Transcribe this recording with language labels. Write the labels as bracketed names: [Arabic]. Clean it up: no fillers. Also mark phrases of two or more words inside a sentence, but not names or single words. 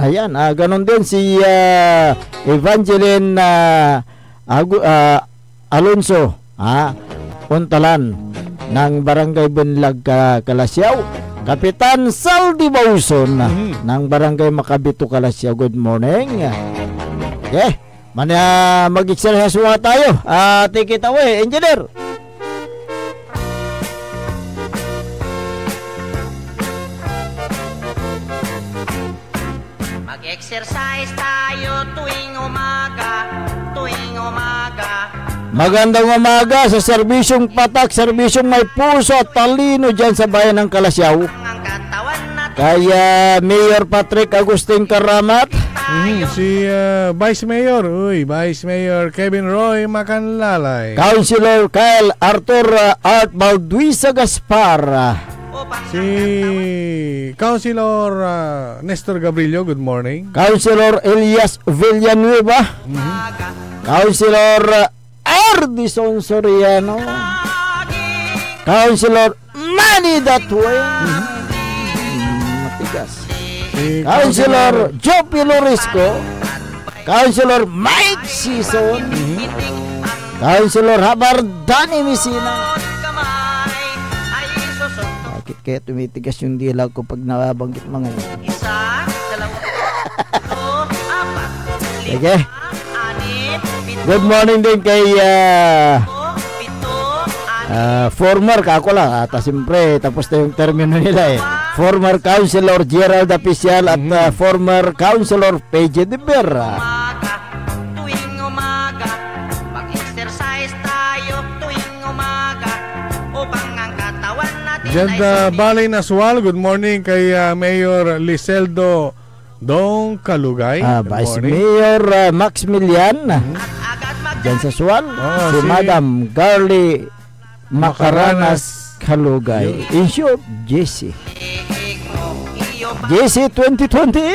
[Filipino] Ayan, ganon din si Evangeline Alonso, Puntalan ng Barangay Bunlag, Kalasyaw. Kapitan Saldi Bauson ng Barangay Makabito, Kalasyaw, [English] good morning. [Filipino] Okay, mag-exercise muna tayo. [English] Take it away, engineer. [Filipino] Mag-exercise tayo tuwing umaga. Magandang umaga sa serbisyong patak, serbisyong may puso at talino dyan sa bayan ng Kalasyaw. Kaya Mayor Patrick Agustin Karamat. Si Vice Mayor Kevin Roy Macanlalay. Councilor Kyle Arthur Art Balduisa Gaspar. Si Councilor Nestor Gabrillo, [English] good morning. [Filipino] Councilor Elias Villanueva. Councilor Ardison Soriano. Councilor Manny Datwe. Matigas. Councilor Jopi Lorisco. Councilor Mike Sison. Councilor Habardani Misina. Bakit kaya tumitigas yung dilag ko pag nababanggit mga yun? Sige. [English] Good morning [Filipino] din kay former, kako lang siyempre tapos na yung termino nila former Councilor Gerald Apicial at former Councilor Peje de Vera. Tuwing umaga, mag-exercise tayo tuwing umaga upang ang katawan natin Janda Balay Naswal, [English] good morning [Filipino] kay Mayor Liseldo Dong Kalugay. Vice Mayor Maximilian dyan sa Sual. Si Madam Garly Macaranas Kalugay. [English] In short, Jesse 2028.